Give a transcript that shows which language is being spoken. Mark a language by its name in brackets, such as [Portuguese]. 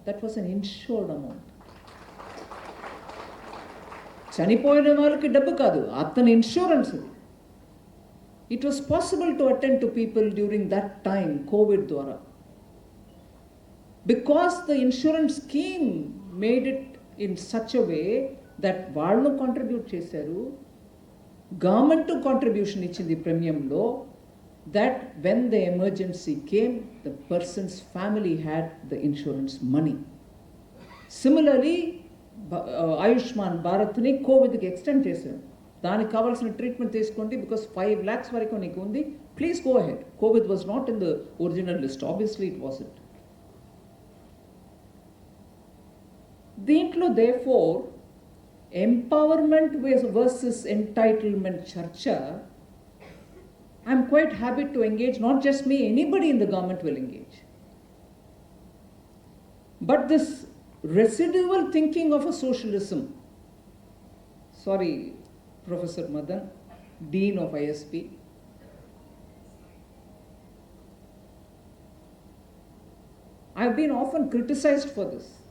[English] That was an insured amount. [Telugu] చనిపోయిన వాళ్ళకి డబ్బు కాదు, అతని ఇన్సూరెన్స్ ఇది. [English] It was possible to attend to people during that time, COVID ద్వారా, because the insurance scheme made it in such a way that వాళ్ళు contribute చేశారు. [Telugu] Government contribution ఇచ్చింది ప్రీమియంలో, [English] that when the emergency came, the person's family had the insurance money. [Telugu] Similarly, Ayushman Bharatni కోవిడ్కి extend చేశారు. దానికి కావాల్సిన treatment తీసుకోండి because 5 lakhs వరకు నీకు ఉంది, [English] Please go ahead. COVID was not in the original list, obviously it wasn't. దీంట్లో therefore empowerment versus entitlement చర్చ, I'm quite happy to engage, not just me, anybody in the government will engage. But this residual thinking of a socialism, sorry Professor Madan, Dean of ISP, I've been often criticized for this.